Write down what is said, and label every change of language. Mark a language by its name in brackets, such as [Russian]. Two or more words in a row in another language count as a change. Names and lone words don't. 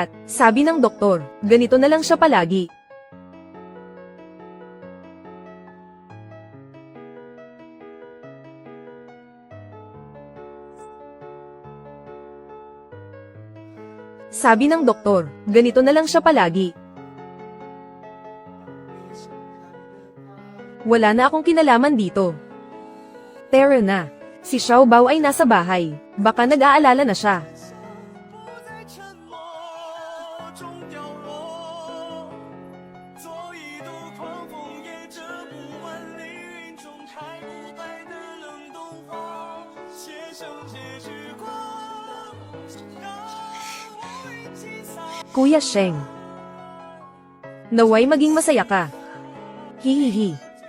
[Filipino] Sabi ng doktor, ganito na lang siya palagi. Sabi ng doktor, ganito na lang siya palagi. Wala na akong kinalaman dito. Tara na. Si Xiao Bao ay nasa bahay. Baka nag-aalala na siya. [Chinese] 不在沉默中掉落，做一朵狂风也遮不完凌云中开不败的冷冻花，写上结局光，让我一起洒。 [Filipino] Kuya Sheng. Naway maging masaya ka. Hihihi.